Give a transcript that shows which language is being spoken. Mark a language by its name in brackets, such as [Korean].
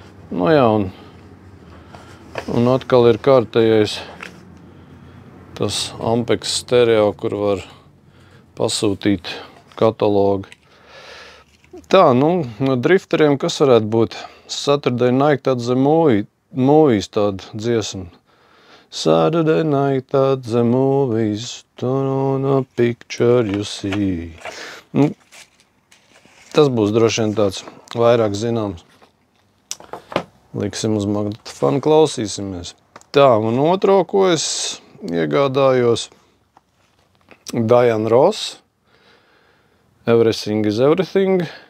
[Latvian] Nu, jā, un atkal ir kārtējais tas Ampex stereo, kur var pasūtīt katalogu. Tā, nu, no drifteriem kas varētu būt? Saturday Night at the Movies tāda dziesma. [English] Saturday Night at the Movies, turn on a picture you see. [Latvian] Nu, tas būs droši vien tāds vairāk zināms. Liksim uz magnetofonu, klausīsimies. Tā, un otro, ko es iegādājos, Diana Ross, Everything is Everything.